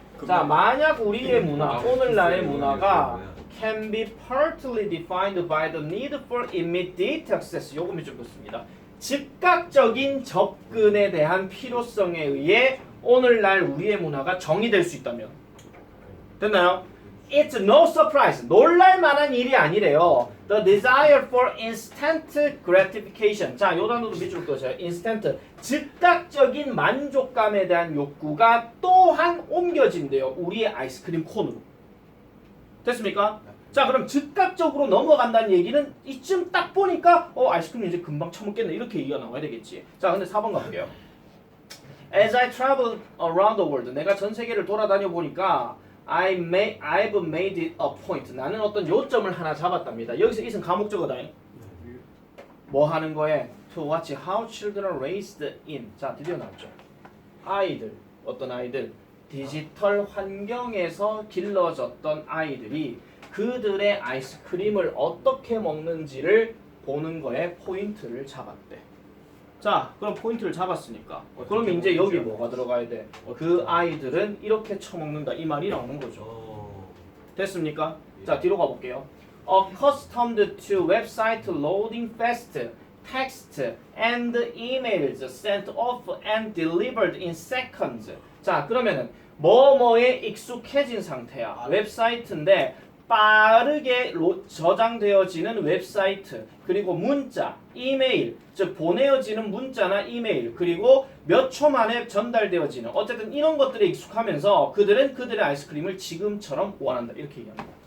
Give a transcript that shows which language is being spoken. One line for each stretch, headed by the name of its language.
Korean: 자 만약 우리의 문화, 오늘날의 문화가
English: can be partly defined by the need for immediate access.
Korean: 요거 좀 좋습니다. 즉각적인 접근에 대한 필요성에 의해 오늘날 우리의 문화가 정의될 수 있다면 됐나요?
English: It's no surprise.
Korean: 놀랄 만한 일이 아니래요.
English: The desire for instant gratification.
Korean: 자, 요 단어도 밑줄 그으세요.
English: instant.
Korean: 즉각적인 만족감에 대한 욕구가 또한 옮겨진대요. 우리의 아이스크림 콘으로. 됐습니까? 자, 그럼 즉각적으로 넘어간다는 얘기는 이쯤 딱 보니까 아이스크림 이제 금방 처먹겠네. 이렇게 얘기가 나와야 되겠지. 자, 근데 4번 가볼게요.
English: As I travel around the world.
Korean: 내가 전 세계를 돌아다녀 보니까
English: I've made it a point.
Korean: 나는 어떤 요점을 하나 잡았답니다. 여기서 이은 가목적어다. 뭐 하는 거에?
English: To watch how children are raised in.
Korean: 자, 드디어 나왔죠. 아이들, 어떤 아이들? 디지털 환경에서 길러졌던 아이들이 그들의 아이스크림을 어떻게 먹는지를 보는 거에 포인트를 잡았대. 자, 그럼 포인트를 잡았으니까 그럼 이제 여기 뭐가 들어가야 돼? 그 아이들은 이렇게 처먹는다 이 말이 나오는 거죠. 됐습니까? 자, 뒤로 가볼게요.
English: Accustomed to website loading fast, text and emails sent off and delivered in seconds.
Korean: 자, 그러면은 뭐뭐에 익숙해진 상태야. 웹사이트인데 빠르게 저장되어지는 웹사이트, 그리고 문자, 이메일, 즉 보내어지는 문자나 이메일, 그리고 몇 초 만에 전달되어지는 어쨌든 이런 것들에 익숙하면서 그들은 그들의 아이스크림을 지금처럼 원한다. 이렇게 얘기합니다.